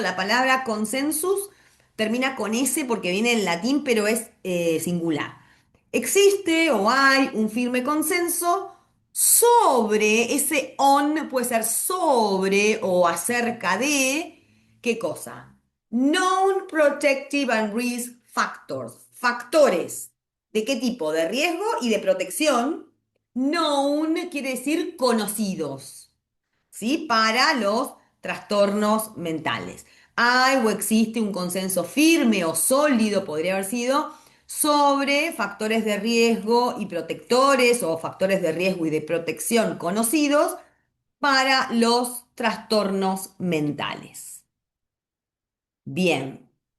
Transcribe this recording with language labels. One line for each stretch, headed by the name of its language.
Spanish: La palabra consensus termina con S porque viene en latín, pero es singular. Existe o hay un firme consenso sobre, ese on puede ser sobre o acerca de, ¿qué cosa?
English: Known protective and risk factors.
Spanish: Factores. ¿De qué tipo? De riesgo y de protección. Known quiere decir conocidos, ¿sí? Para los trastornos mentales. Hay o existe un consenso firme o sólido, podría haber sido, sobre factores de riesgo y protectores o factores de riesgo y de protección conocidos para los trastornos mentales. Bien.